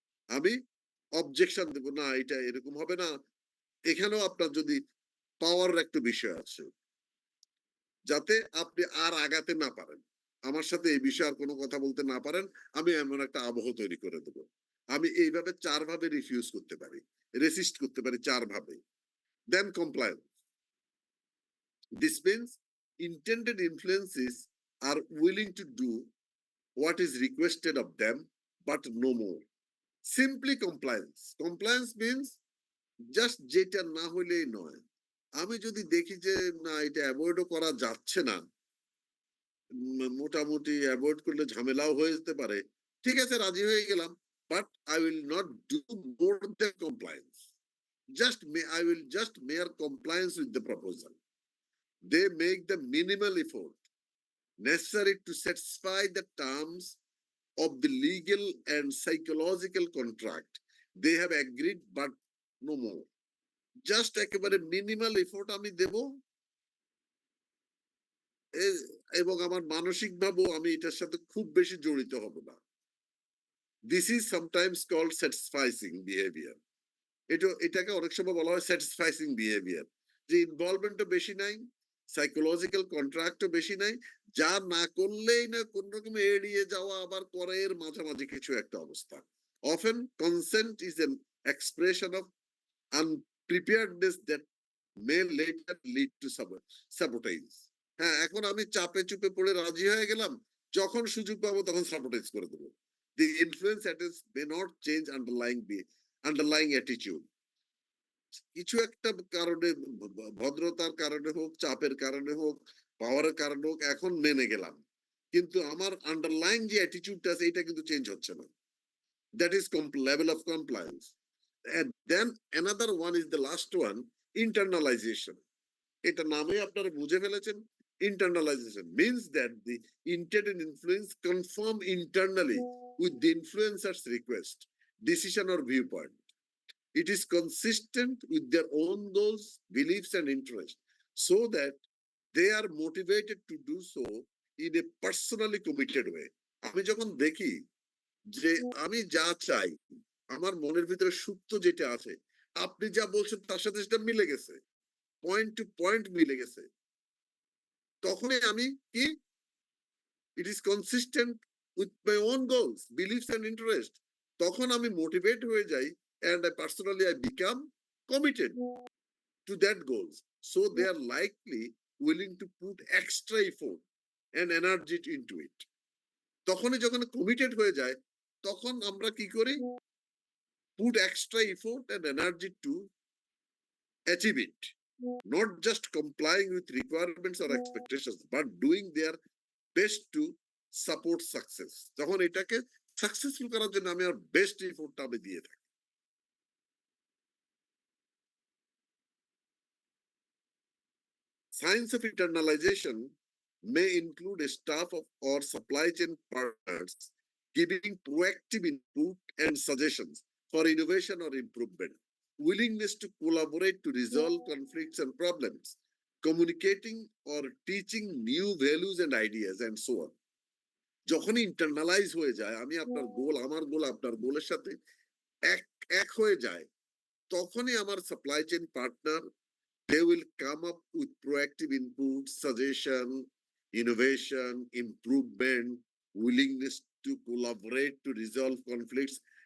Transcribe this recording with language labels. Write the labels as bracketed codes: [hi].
[bn] আমি অবজেকশন দেব, না এটা এরকম হবে না। এখানেও আপনার যদি পাওয়ার একটা বিষয় আছে, যাতে আপনি আর আগাতে না পারেন, আমার সাথে এই বিষয়ে আর কোনো কথা বলতে না পারেন, আমি এমন একটা আবহ তৈরি করে দেব। আমি এইভাবে 4 ভাবে রিফিউজ করতে পারি, রেসিস্ট করতে পারি 4 ভাবে। [en] Then compliance. This means intended influences are willing to do what is requested of them, but no more. Simply compliance. Compliance means just [bn] যেটা না হইলেই নয়। আমি যদি দেখি যে না এটা অ্যাভয়েডও করা যাচ্ছে না, মোটামুটি অ্যাভয়েড করলে ঝামেলাও হয়ে যেতে পারে, ঠিক আছে রাজি হয়ে গেলাম, [en] But I will not do more than compliance. I will just mere compliance with the proposal. They make the minimal effort necessary to satisfy the terms of the legal and psychological contract they have agreed, but no more. [bn] Just একেবারে minimal effort আমি দেব, এবং আমার মানসিক ভাবেও আমি এটার সাথে খুব বেশি জড়িত হব না। [en] This is sometimes called satisfying behaviour. [bn] এটাকে অনেক সময় বলা হয় স্যাটিসফাইং বিহেভিয়ার, যে ইনভলভমেন্টও বেশি নাই, সাইকোলজিক্যাল কন্ট্রাক্টও বেশি নাই, যা না করলেই না কোন রকমে এড়িয়ে যাওয়া আবার করে, এর মাঝামাঝি কিছু একটা অবস্থা। [en] Often consent is an expression of unpreparedness that may later lead to sabotage. [bn] হ্যাঁ, এখন আমি চাপে চুপে পড়ে রাজি হয়ে গেলাম, যখন সুযোগ পাবো তখন সাবোটেজ করে দেবো। [en] The influence may not change underlying attitude. [bn] কিছু একটা কারণে, ভদ্রতার কারণে হোক, চাপের কারণে হোক, পাওয়ারের কারণে হোক, এখন মেনে গেলাম, কিন্তু আমার আন্ডারলাইং যে অ্যাটিটিউডটা আছে এটা কিন্তু চেঞ্জ হচ্ছে না। [en] That is level of compliance. And then another one is the last one, internalization. [bn] এটা নামে আপনারা বুঝে ফেলেছেন। [en] Internalization means that the intended influence conform internally with the influencer's request, decision or viewpoint. It is consistent with their own goals, beliefs and interests, so that they are motivated to do so in a personally committed way. [bn] আমি যখন দেখি যে আমি যা চাই, আমার মনের ভিতরে সুপ্ত যেটা আছে, আপনি যা বলছেন তার সাথে সেটা মিলে গেছে, পয়েন্ট টু পয়েন্ট মিলে গেছে, তখনই আমি কি, [en] it is consistent with my own goals, beliefs and interest, [bn] তখন আমি মোটিভেট হয়ে যাই, [en] and I personally become committed to that goals, so they are likely willing to put extra effort and energy into it. [bn] তখনই যখন committed হয়ে যায়, তখন আমরা কি করি, [en] put extra effort and energy to achieve it, not just complying with requirements or expectations, but doing their best to support success. [bn] তখন এটাকে সাকসেসফুল করার জন্য আমি আর বেস্ট এফোর্টটা আমি দিয়ে থাকি। [en] Signs of internalization may include a staff of or supply chain partners giving proactive input and suggestions for innovation or improvement, willingness to collaborate to resolve conflicts and problems, communicating or teaching new values and ideas, and so on. [bn] যখনই internalise হয়ে যায়, আমি আপনার গোল, আমার গোল আপনার গোলের সাথে এক হয়ে যায়, তখনই আমার supply chain partner, [en] they will come up with proactive input, suggestion, innovation, improvement, willingness to collaborate to resolve conflicts.